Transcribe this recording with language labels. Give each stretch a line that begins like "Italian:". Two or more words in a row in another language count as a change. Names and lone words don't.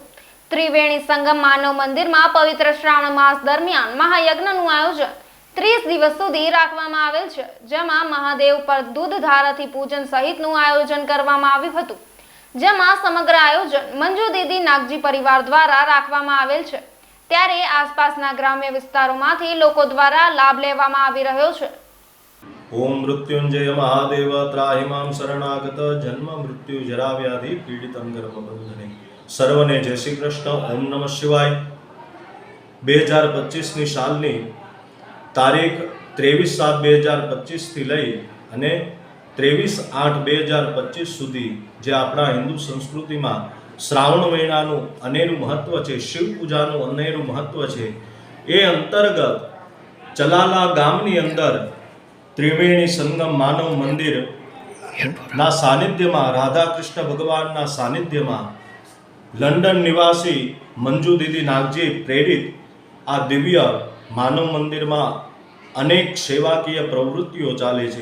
Gujarati: ત્રિવેણી સંગમ માનવ મંદિરમાં પવિત્ર શ્રાવણ માસ દરમિયાન મહાયજ્ઞનું આયોજન 30 દિવસ સુધી રાખવામાં આવેલ છે, જેમાં મહાદેવ પર દૂધધારાથી પૂજન સહિતનું આયોજન કરવામાં આવ્યું હતું, જેમાં સમગ્ર આયોજન મંજુ દીદી નાગજી પરિવાર દ્વારા રાખવામાં આવેલ છે। ત્યારે આસપાસના ગ્રામ્ય વિસ્તારોમાંથી લોકો દ્વારા લાભ લેવામાં આવી રહ્યો છે।
Sanskrit: ओम मृत्युंजय महादेव त्राहिमां शरणागत जन्म मृत्यु जरा व्याधि पीड़ितं गर्भबंधने
Gujarati: સર્વને જય શ્રી કૃષ્ણ।
Sanskrit: ओम नमः शिवाय।
Gujarati: 2025 ની સાલની તારીખ 23/7/2025 થી લઈ અને 23/8/2025 સુધી જે આપણા હિન્દુ સંસ્કૃતિમાં શ્રાવણ મહિનાનું અનેરું મહત્વ છે, શિવ પૂજાનું અનેરું મહત્વ છે, એ અંતર્ગત ચલાલા ગામની અંદર ત્રિવેણી સંગમ માનવ મંદિર ના સાનિધ્યમાં રાધા કૃષ્ણ ભગવાનના સાનિધ્યમાં લંડન નિવાસી મંજુ દીદી નાગજી પ્રેરિત આ દિવ્ય માનવ મંદિરમાં અનેક સેવાકીય પ્રવૃત્તિઓ ચાલે છે।